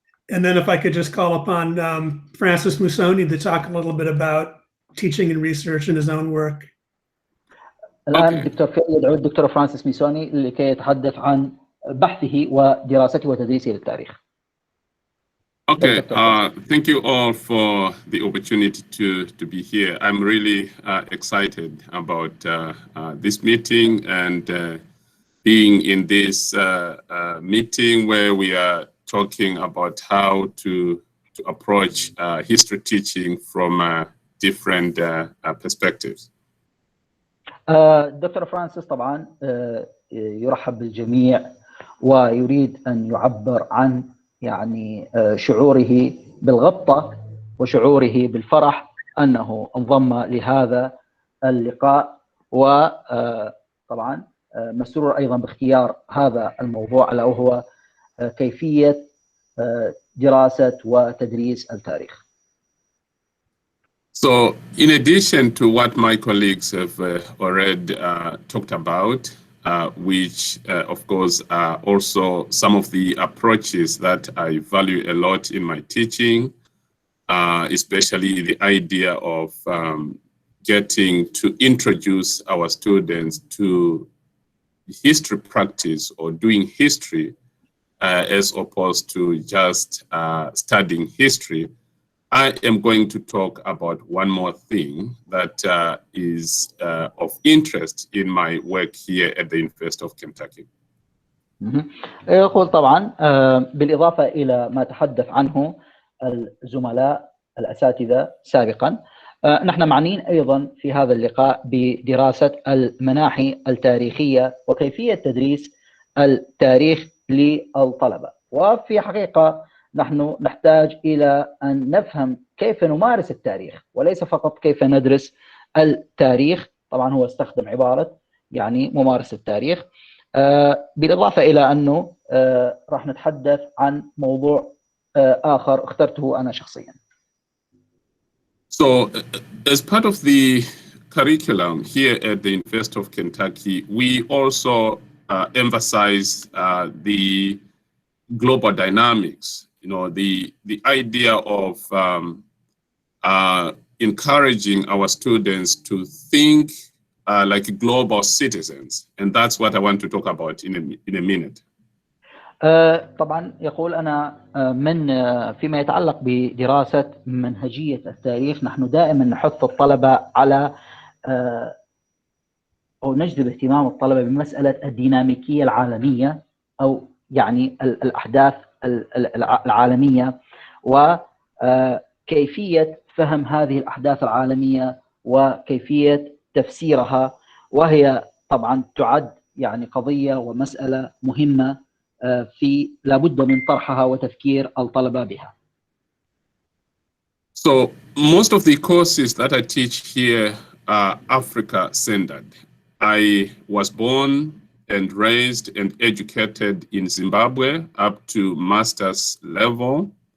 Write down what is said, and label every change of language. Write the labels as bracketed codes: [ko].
[en] And then if I could just call upon Francis Musoni to talk a little bit about teaching and research in his own work. [ar] الآن الدكتور يدعو الدكتور فرانسيس ميسوني لكي يتحدث عن بحثه ودراسته وتدريسه للتاريخ. [en] Okay, thank you all for the opportunity to be here. I'm really excited about this meeting and being in this meeting where we are talking about how to approach history teaching from different perspectives. [ar] دكتور فرانسيس طبعا يرحب بالجميع ويريد أن يعبر عن يعني شعوره بالغبطة وشعوره بالفرح أنه انضم لهذا اللقاء، وطبعا مسرور أيضا باختيار هذا الموضوع ألا وهو كيفية دراسة وتدريس التاريخ. [en] So, in addition to what my colleagues have already talked about, which of course are also some of the approaches that I value a lot in my teaching, especially the idea of getting to introduce our students to history practice or doing history as opposed to just studying history. I am going to talk about one more thing that is of interest in my work here at the University of Kentucky. [ar] يقول طبعا بالإضافة إلى ما تحدث عنه الزملاء الأساتذة سابقا، نحن معنيين أيضا في هذا اللقاء بدراسة المناحي التاريخية وكيفية تدريس التاريخ للطلبة. وفي حقيقة نحن نحتاج إلى أن نفهم كيف نمارس التاريخ وليس فقط كيف ندرس التاريخ. طبعا هو استخدم عبارة يعني ممارسة التاريخ، بالإضافة إلى أنه راح نتحدث عن موضوع آخر اخترته أنا شخصيا. [en] So, as part of the curriculum here at the University of Kentucky, we also emphasize the global dynamics. You know, the idea of encouraging our students to think like global citizens, and that's what I want to talk about in a minute. [ar] طبعا يقول أنا فيما يتعلق بدراسة منهجية التاريخ، نحن دائما نحث الطلبة على أو نجذب اهتمام الطلبة بمسألة الديناميكية العالمية، أو يعني الأحداث العالمية وكيفية فهم هذه الأحداث العالمية وكيفية تفسيرها، وهي طبعا تعد يعني قضية ومسألة مهمة لابد من طرحها وتفكير الطلبة بها. [en] So most of the courses that I teach here are Africa-centered. I was born and raised and educated in Zimbabwe up to master's level.